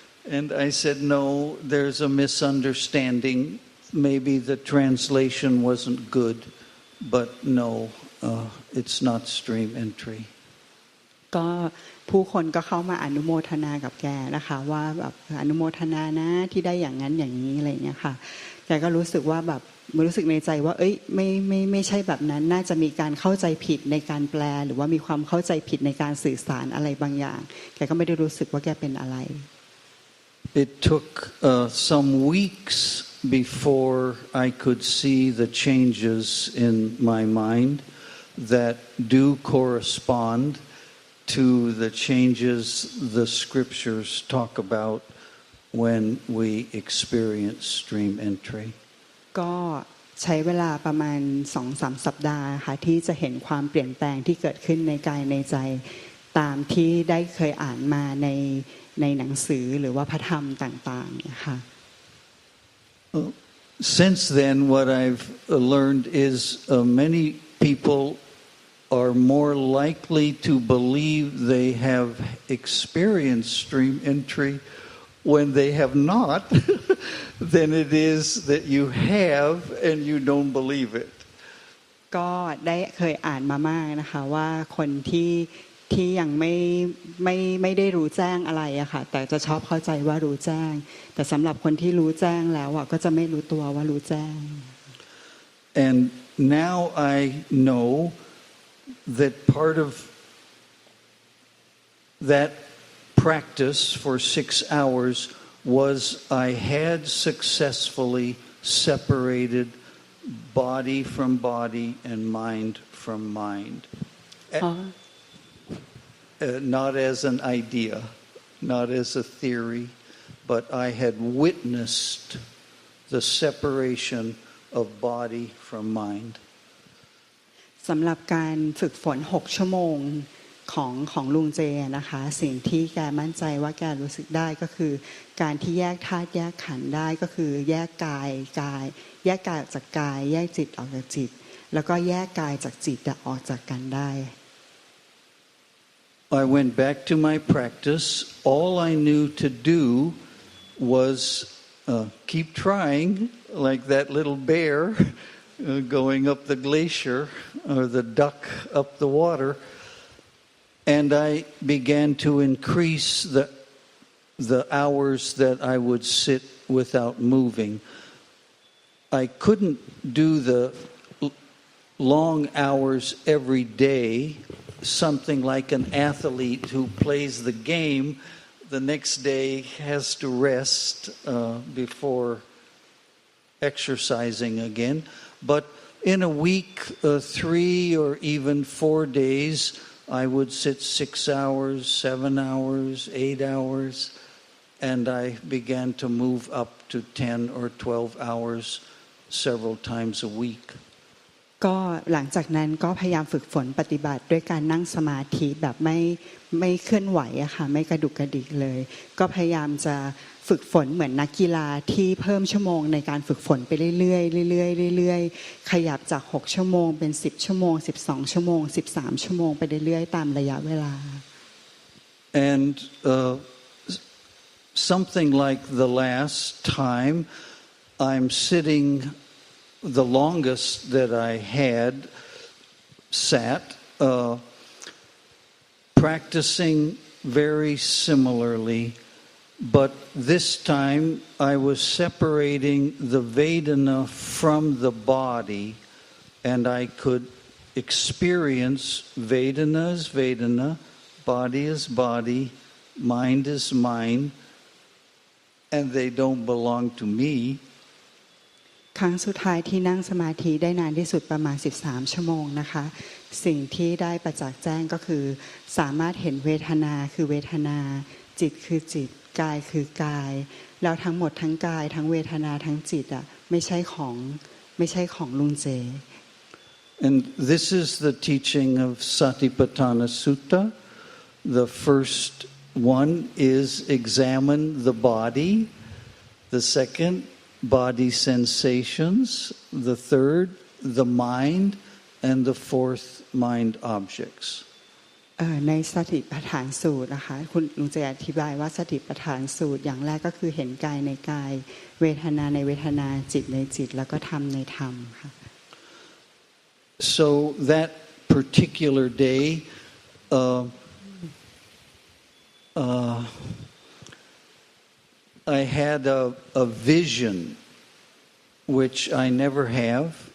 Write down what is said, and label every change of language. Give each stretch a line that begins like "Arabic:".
English: And I said, no, there's a misunderstanding. Maybe the translation wasn't good, but no, it's not stream entry.
Thai: ก็ผู้คนก็เข้ามาอนุโมทนากับแกนะคะว่าแบบอนุโมทนานะที่ได้อย่างนั้นอย่างนี้อะไรอย่างเงี้ยค่ะแกก็รู้สึกว่าแบบรู้สึกในใจว่าไม่ใช่แบบนั้นน่าจะมีการเข้าใจผิดในการแปลหรือว่ามีความเข้าใจผิดในการสื่อสารอะไรบางอย่างแกก็ไม่ได้รู้สึกว่าแกเป็นอะไร
English: It took some weeks before I could see the changes in my mind that do correspond to the changes the scriptures talk about when we experience stream entry.
Thai: ก็ใช้เวลาประมาณ 2-3 สัปดาห์ค่ะที่จะเห็นความเปลี่ยนแปลงที่เกิดขึ้นในกายในใจ ตามที่ได้เคยอ่านมาในหนังสือหรือว่าพระธรรมต่างๆนะคะ
English: Since then, what I've learned is many people are more likely to believe they have experienced stream entry when they have not than it is that you have and you don't believe it.
Thai: ก็ได้เคยอ่านมามากนะคะว่าคนที่ยังไม่ได้รู้แจ้งอะไรอะค่ะแต่จะชอบเข้าใจว่ารู้แจ้งแต่สำหรับคนที่รู้แจ้งแล้วอะก็จะไม่รู้ตัวว่ารู้แจ้ง
English: And now I know that part of that practice for 6 hours was I had successfully separated body from body and mind from mind. Not as an idea, not as a theory, but I had witnessed the separation of body from mind.
Thai: สำหรับการฝึกฝน6ชั่วโมงของลุงเจนะคะสิ่งที่แกมั่นใจว่าแกรู้สึกได้ก็คือการที่แยกธาตุแยกขันธ์ได้ก็คือแยกกายแยกกายจากกายแยกจิตออกจากจิตแล้วก็แยกกายจากจิตออกจากกันได้
English: I went back to my practice. All I knew to do was keep trying, like that little bear going up the glacier or the duck up the water. And I began to increase the hours that I would sit without moving. I couldn't do the long hours every day, something like an athlete who plays the game, the next day has to rest before exercising again. But in a week, 3 or even 4 days, I would sit 6 hours, 7 hours, 8 hours, and I began to move up to 10 or 12 hours several times a week.
Thai: ก็หลังจากนั้นก็พยายามฝึกฝนปฏิบัติด้วยการนั่งสมาธิแบบไม่เคลื่อนไหวอะค่ะไม่กระดุกกระดิกเลยก็พยายามจะฝึกฝนเหมือนนักกีฬาที่เพิ่มชั่วโมงในการฝึกฝนไปเรื่อยๆเรื่อยๆเรื่อยๆขยับจาก6ชั่วโมงเป็น10ชั่วโมง12ชั่วโมง13ชั่วโมงไปเรื่อยๆตามระยะเวลา
English: And something like the last time I'm sitting the longest that I had sat practicing very similarly, but this time I was separating the Vedana from the body, and I could experience Vedana as Vedana, body is body, mind is mind, and they don't belong to me.
Thai: ครั้งสุดท้ายที่นั่งสมาธิได้นานที่สุดประมาณ13ชั่วโมงนะคะสิ่งที่ได้ประจักษ์แจ้งก็คือสามารถเห็นเวทนาคือเวทนาจิตคือจิตกายคือกายแล้วทั้งหมดทั้งกายทั้งเวทนาทั้งจิตอ่ะไม่ใช่ของลุงเจ
English: And this is the teaching of Satipatthana Sutta. The first one is examine the body. The second, body sensations. The third, the mind. And the fourth, mind objects.
Thai: ในสติปัฏฐานสูตรนะคะคุณลุงเจอธิบายว่าสติปัฏฐานสูตรอย่างแรกก็คือเห็นกายในกายเวทนาในเวทนาจิตในจิตแล้วก็ธรรมในธรรมค่ะ
English: So that particular day, I had a vision which I never have.